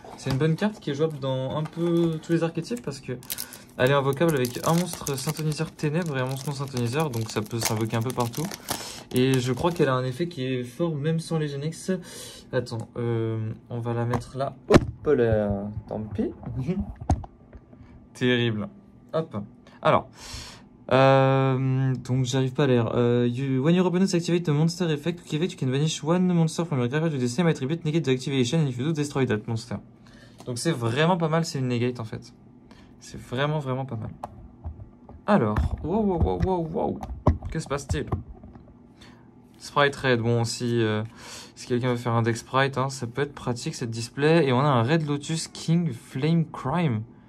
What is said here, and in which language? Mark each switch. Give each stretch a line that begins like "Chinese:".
French: C'est une bonne carte qui est jouable dans un peu tous les archétypes parce que elle est invocable avec un monstre synthoniseur ténèbres et un monstre non synthoniseur, donc ça peut s'invoquer un peu partout. Et je crois qu'elle a un effet qui est fort même sans les Genex. Attends, on va la mettre là. Hop là, tant pis. Terrible. Hop. Alors, donc j'arrive pas à lire.
English: When your opponent activate a monster effect, quick effect, you can banish one monster from your graveyard with the same attribute, negate the activation, and if you do, destroy that monster.
French: Donc c'est vraiment pas mal, c'est une negate en fait. C'est vraiment pas mal. Alors, wow. Que se passe-t-il? Sprite Red, bon si quelqu'un veut faire un deck Sprite, hein, ça peut être pratique cette display. Et on a un Red Lotus King Flame Crime.